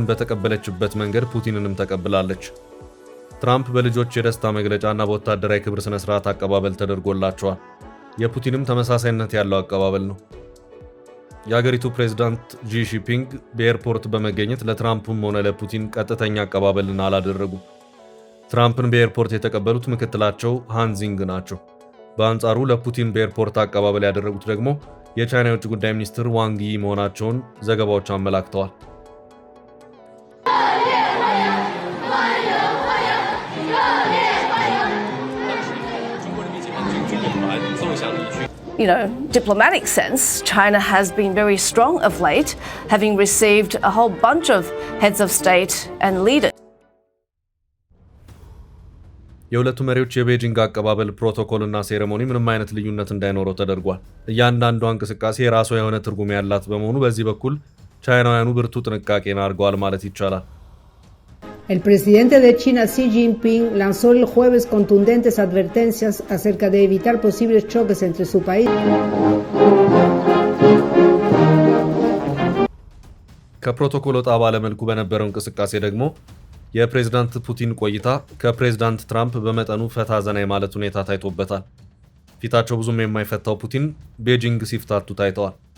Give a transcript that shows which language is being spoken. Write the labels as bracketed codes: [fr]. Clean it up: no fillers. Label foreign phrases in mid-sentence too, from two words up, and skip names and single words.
[am] በተቀበለችበት መንገድ ፑቲንንም ተቀብላለች። ትራምፕ በልጆች የደስታ መግለጫና በወታደራዊ ክብር ስነ ስርዓት አቀባበል ተደርጎላቸዋል። የፑቲንም ተመሳሳይነት ያለው አቀባበል ነው። የአገሪቱ ፕሬዝዳንት ጂ ጂንፒንግ በኤርፖርት በመገኘት ለትራምፕም ሆነ ለፑቲን ቀጥተኛ አቀባበልን አላደረጉም። ትራምፕን በኤርፖርት የተቀበሉት ምክትላቸው ሃንዚንግ ናቸው። በአንጻሩ ለፑቲን በኤርፖርት አቀባበል ያደረጉት ደግሞ የቻይና የውጭ ጉዳይ ሚኒስትር ዋንግ ይ መሆናቸውን ዘገባዎች አመላክተዋል። [en] Diplomatic sense, China has been very strong of late, having received a whole bunch of heads of state and leaders. [am] የሁለቱ መሪዎች የቤጂንግ አቀባበል ፕሮቶኮልና ሴሬሞኒ ምንም አይነት ልዩነት እንዳይኖረው ተደርጓል። እያንዳንዷ እንቅስቃሴ የራሷ የሆነ ትርጉም ያላት በመሆኑ በዚህ በኩል ቻይናውያኑ ብርቱ ጥንቃቄን አድርገዋል ማለት ይቻላል። [es] El presidente de China, Xi Jinping, lanzó el jueves contundentes advertencias acerca de evitar posibles choques entre su país. [am] ከፕሮቶኮል ወጣ ባለ መልኩ በነበረው እንቅስቃሴ ደግሞ የፕሬዝዳንት ፑቲን ቆይታ ከፕሬዝዳንት ትራምፕ በመጠኑ ፈታ ዘና የማለት ሁኔታ ታይቶበታል። ፊታቸው ብዙም የማይፈታው ፑቲን ቤጂንግ ሲፍታቱ ታይተዋል።